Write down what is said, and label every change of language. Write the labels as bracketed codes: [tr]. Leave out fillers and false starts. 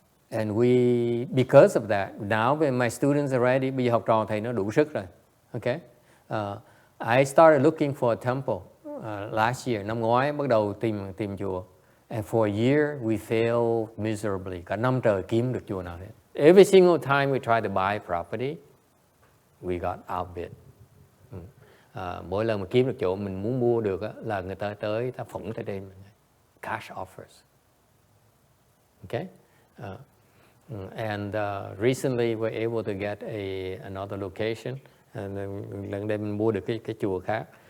[en] And we, because of that, now when my students are ready, [vi] bây giờ học trò thầy nó đủ sức rồi. [en] Okay? I started looking for a temple last year. [vi] Năm ngoái bắt đầu tìm chùa. [en] And for a year we failed miserably. [vi] Cả năm trời kiếm được chùa nào hết. [en] Every single time we tried to buy property, we got outbid. [vi] Mỗi lần mà kiếm được chỗ mình muốn mua được là người ta tới, ta phỏng tới đây. [en] Cash offers. Okay? And recently we're able to get another location. [vi] Lần đây mình mua được cái chùa khác.